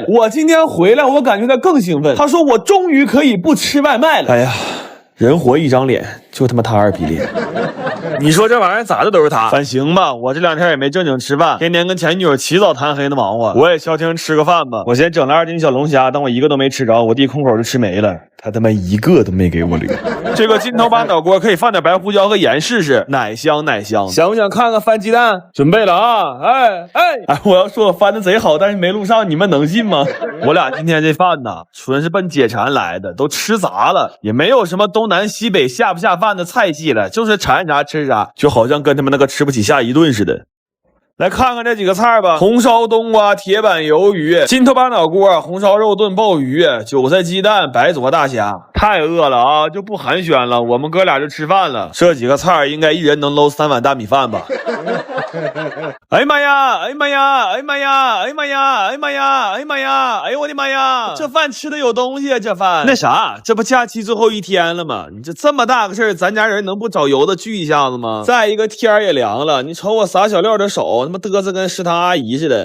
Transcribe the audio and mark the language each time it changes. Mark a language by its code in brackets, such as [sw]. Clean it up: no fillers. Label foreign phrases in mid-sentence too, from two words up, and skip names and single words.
[zh] 我今天回來，我感覺他更興奮，他說我終於可以不吃外賣了。哎呀，人活一張臉，就他媽他2逼臉。你說這玩意兒咋的都是他，反行吧。我這2天也没正經吃飯，天天跟前女友起早贪黑的忙活。我也消停吃個飯吧。我先整了2斤小龍蝦，但我一個都沒吃着，我弟空口就吃沒了。他他媽一個都沒給我留。這個金头巴脑鍋可以放點白胡椒和鹽試試，奶香奶香。想不想看看翻雞蛋？準備了啊！哎，我要說我翻的賊好，但是沒錄上，你們能信嗎？我倆今天這飯呢，純是奔解饞來的，都吃雜了，也没有什麼東南西北下不下飯的菜系了，就是馋啥吃啥，就好像跟他们那個吃不起下一頓似的。来看看這幾個菜吧，紅燒冬瓜、鐵板魷魚、金頭巴腦鍋、紅燒肉燉鮑魚、韭菜雞蛋、白灼大蝦。太餓了啊，就不寒暄了，我們哥倆就吃飯了。這幾個菜應該一人能撈3碗大米飯吧。哎呀媽呀，哎呀媽呀，哎呀媽呀，哎呀媽呀，哎呀媽呀，哎呀媽呀，哎呦我的媽呀，這飯吃的有東西啊，這飯。那啥，這不假期最後1天了嗎？你這麼大個事兒，咱家人能不找油子聚一下子嗎？再一個天兒也涼了，你瞅我撒小料的手，他媽嘚瑟跟食堂阿姨似的。